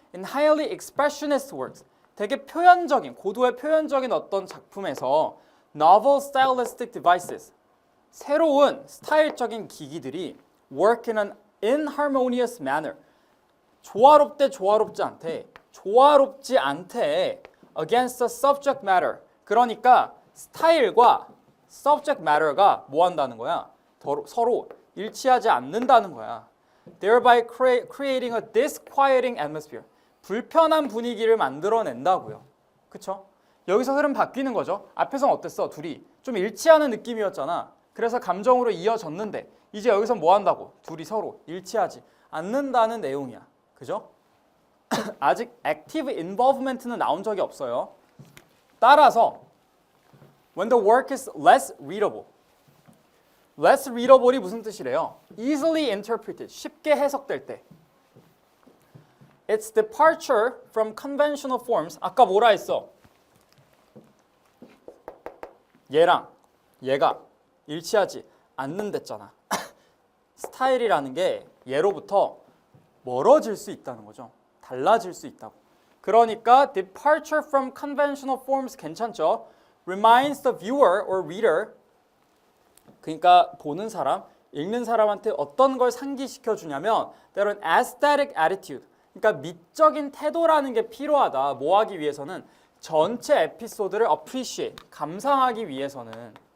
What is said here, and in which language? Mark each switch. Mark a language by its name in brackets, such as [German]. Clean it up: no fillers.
[English] In highly expressionist works, [Korean] 되게 표현적인, 고도의 표현적인 어떤 작품에서 [English] novel stylistic devices, [Korean] 새로운 스타일적인 기기들이 [English] work in an inharmonious manner, [Korean] 조화롭대 조화롭지 않대, 조화롭지 않대 [English] against the subject matter, [Korean] 그러니까 스타일과 subject matter가 뭐 한다는 거야? 서로 일치하지 않는다는 거야. [English] thereby creating a disquieting atmosphere, [Korean] 불편한 분위기를 만들어낸다고요. 그쵸? 여기서 흐름 바뀌는 거죠. 앞에서는 어땠어? 둘이 좀 일치하는 느낌이었잖아. 그래서 감정으로 이어졌는데 이제 여기서 뭐 한다고? 둘이 서로 일치하지 않는다는 내용이야. 그죠? 아직 active involvement는 나온 적이 없어요. 따라서 [English] when the work is less readable, [Korean] less readable이 무슨 뜻이래요? [English] easily interpreted, [Korean] 쉽게 해석될 때, [English] its departure from conventional forms, [Korean] 아까 뭐라 했어? 얘랑 얘가 일치하지 않는댔잖아. 스타일이라는 게 얘로부터 멀어질 수 있다는 거죠. 달라질 수 있다고. 그러니까 [English] departure from conventional forms [Korean] 괜찮죠? [English] reminds the viewer or reader, [Korean] 그러니까 보는 사람, 읽는 사람한테 어떤 걸 상기시켜 주냐면 [English] that an aesthetic attitude, [Korean] 그러니까 미적인 태도라는 게 필요하다. 뭐 하기 위해서는? 전체 에피소드를 appreciate, 감상하기 위해서는.